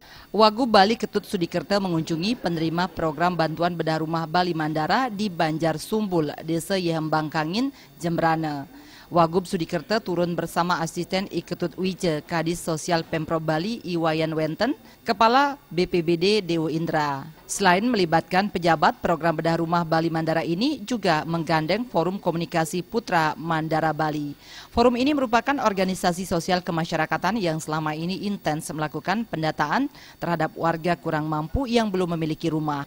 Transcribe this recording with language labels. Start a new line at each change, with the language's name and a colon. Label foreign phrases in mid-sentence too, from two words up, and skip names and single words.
Indonesian: Wagub Bali Ketut Sudikerto mengunjungi penerima program bantuan bedah rumah Bali Mandara di Banjar Sumbul, Desa Yehembang Kangin, Jembrana. Wagub Sudikerto turun bersama asisten Iketut Wije, Kadis Sosial Pemprov Bali Iwayan Wenten, Kepala BPBD Dewo Indra. Selain melibatkan pejabat, program bedah rumah Bali Mandara ini juga menggandeng Forum Komunikasi Putra Mandara Bali. Forum ini merupakan organisasi sosial kemasyarakatan yang selama ini intens melakukan pendataan terhadap warga kurang mampu yang belum memiliki rumah.